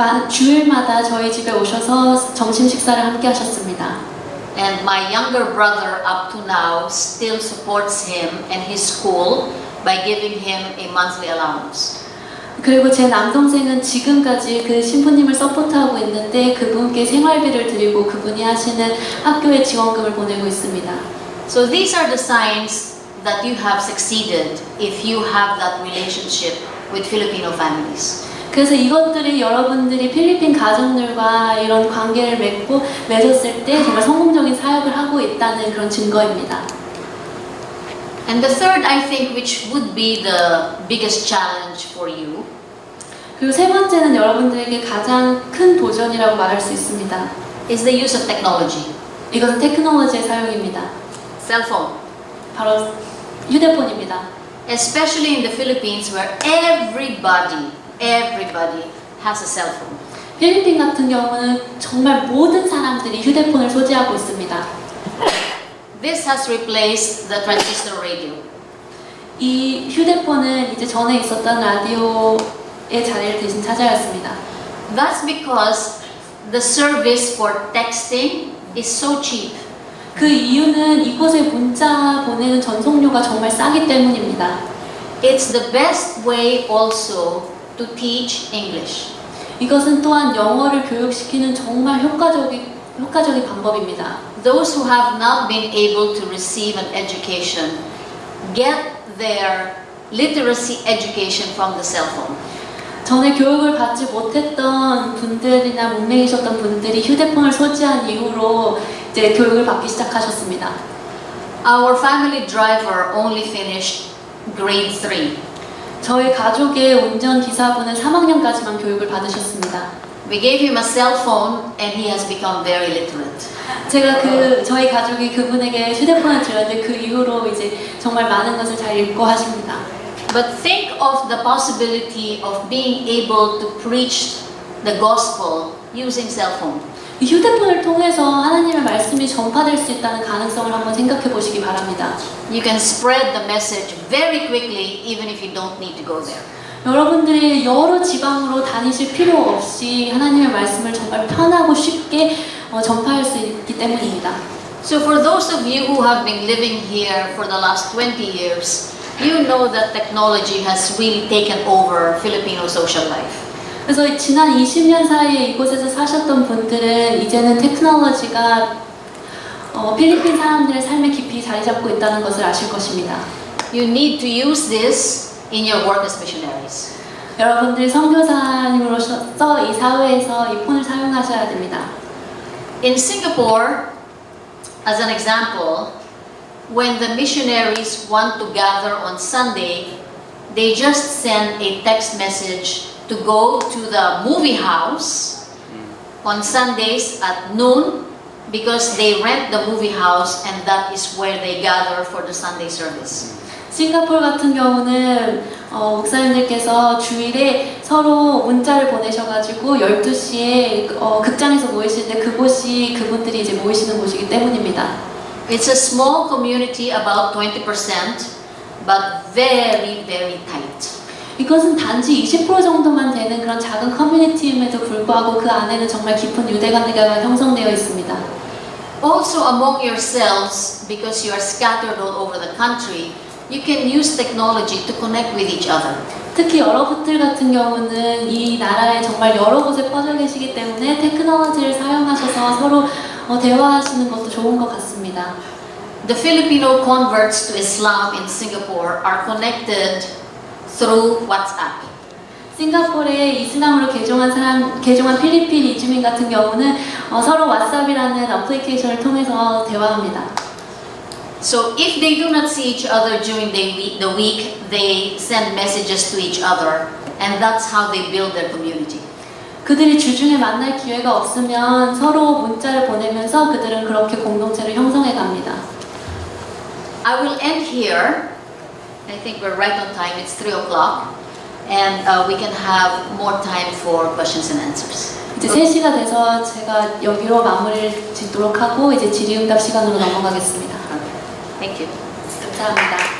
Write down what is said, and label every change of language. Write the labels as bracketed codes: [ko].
[ko] 주일마다 저희 집에 오셔서 점심 식사를 함께 하셨습니다. [en] And my younger brother up to now still supports him and his school by giving him a monthly allowance. [ko] 그리고 제 남동생은 지금까지 그 신부님을 서포트하고 있는데 그분께 생활비를 드리고 그분이 하시는 학교에 지원금을 보내고 있습니다. [en] So these are the signs that you have succeeded if you have that relationship with Filipino families. [ko] 그래서 이것들이 여러분들이 필리핀 가정들과 이런 관계를 맺었을 때 정말 성공적인 사역을 하고 있다는 그런 증거입니다. [en] And the third, I think, which would be the biggest challenge for you, [ko] 그리고 세 번째는 여러분들에게 가장 큰 도전이라고 말할 수 있습니다. [en] is the use of technology. [ko] 이것은 테크놀로지의 사용입니다. [en] Cell phone. [ko] 바로 휴대폰입니다. [en] Especially in the Philippines where everybody has a cell phone. [ko] 필리핀 같은 경우는 정말 모든 사람들이 휴대폰을 소지하고 있습니다. [en] This has replaced the transistor radio. [ko] 이 휴대폰은 이제 전에 있었던 라디오의 자리를 대신 차지하였습니다. [en] That's because the service for texting is so cheap. [ko] 그 이유는 이곳에 문자 보내는 전송료가 정말 싸기 때문입니다. [en] It's the best way also to teach English. [ko] 이것은 또한 영어를 교육시키는 정말 효과적인 방법입니다. [en] Those who have not been able to receive an education get their literacy education from the cell phone. [ko] 전에 교육을 받지 못했던 분들이나 문맹이셨던 분들이 휴대폰을 소지한 이후로 이제 교육을 받기 시작하셨습니다. [en] Our family driver only finished grade 3. [ko] 저희 가족의 운전기사분은 3학년까지만 교육을 받으셨습니다. [en] We gave him a cell phone and he has become very literate. [ko] 제가 저희 가족이 그분에게 휴대폰을 드렸는데 그 이후로 이제 정말 많은 것을 잘 읽고 하십니다. [en] But think of the possibility of being able to preach the gospel using cell phone. [ko] 이 휴대폰을 통해서 하나님의 말씀이 전파될 수 있다는 가능성을 한번 생각해 보시기 바랍니다. [en] You can spread the message very quickly even if you don't need to go there. [ko] 여러분들이 여러 지방으로 다니실 필요 없이 하나님의 말씀을 정말 편하고 쉽게 전파할 수 있기 때문입니다. [en] So for those of you who have been living here for the last 20 years, you know that technology has really taken over Filipino social life. [ko] 그래서 지난 20년 사이에 이곳에서 사셨던 분들은 이제는 테크놀로지가 필리핀 사람들의 삶에 깊이 자리 잡고 있다는 것을 아실 것입니다. [en] You need to use this in your work as missionaries. [ko] 여러분들이 선교사님으로서 이 사회에서 이 폰을 사용하셔야 됩니다. [en] In Singapore, as an example, when the missionaries want to gather on Sunday, they just send a text message to go to the movie house on Sundays at noon because they rent the movie house and that is where they gather for the Sunday service. [ko] 싱가포르 같은 경우는 목사님들께서 주일에 서로 문자를 보내셔가지고 12시에 극장에서 모이실 때 그곳이 그분들이 이제 모이시는 곳이기 때문입니다. [en] It's a small community, about 20%, but very, very tight. [ko] 이것은 단지 20% 정도만 되는 그런 작은 커뮤니티임에도 불구하고 그 안에는 정말 깊은 유대관계가 형성되어 있습니다. [en] Also among yourselves, because you are scattered all over the country, you can use technology to connect with each other. [ko] 특히 여러분들 같은 경우는 이 나라에 정말 여러 곳에 퍼져 계시기 때문에 테크놀로지를 사용하셔서 서로 대화하시는 것도 좋은 것 같습니다. [en] The Filipino converts to Islam in Singapore are connected through WhatsApp. [ko] 싱가포르에 이슬람으로 개종한 필리핀 이주민 같은 경우는 서로 왓츠앱이라는 어플리케이션을 통해서 대화합니다. [en] So if they do not see each other during the week, they send messages to each other, and that's how they build their community. [ko] 그들이 주중에 만날 기회가 없으면 서로 문자를 보내면서 그들은 그렇게 공동체를 형성해 갑니다. [en] I will end here. I think we're right on time. It's 3 o'clock, and we can have more time for questions and answers. [ko] 이제 3시가 돼서 제가 여기로 마무리를 짓도록 하고 이제 질의응답 시간으로 넘어가겠습니다. [en] Thank you. [ko] 감사합니다.